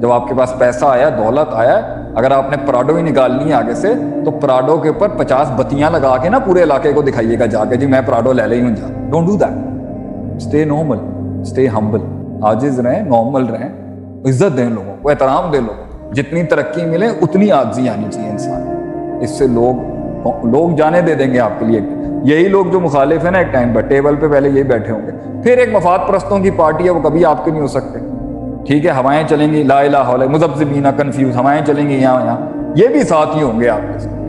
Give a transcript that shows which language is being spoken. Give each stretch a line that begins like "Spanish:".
Urdu: جب آپ کے پاس پیسہ آیا, دولت آیا, اگر آپ نے پراڈو ہی نکالنی ہے آگے سے تو پراڈو کے اوپر 50 بتیاں لگا کے نا پورے علاقے کو دکھائیے گا جا کے جی میں پراڈو لے لے ہوں جا.
English: Don't do that. Stay normal, stay humble,
Urdu: عاجز رہیں, نارمل رہیں, عزت دیں لوگوں کو, احترام دیں لوگوں کو. جتنی ترقی ملے اتنی عاجزی آنی چاہیے انسان. اس سے لوگ جانے دے دیں گے آپ کے لیے. یہی لوگ جو مخالف ہیں نا ایک ٹائم پر ٹیبل پہ پہلے یہی بیٹھے ہوں گے, پھر ایک مفاد پرستوں کی پارٹی ہے وہ کبھی آپ کے نہیں ہو سکتے. ٹھیک ہے, ہوائیں چلیں گی لا الہ الا مذبذبین کنفیوز, ہوائیں چلیں گی یہاں, یہ بھی ساتھ ہی ہوں گے آپ کے ساتھ.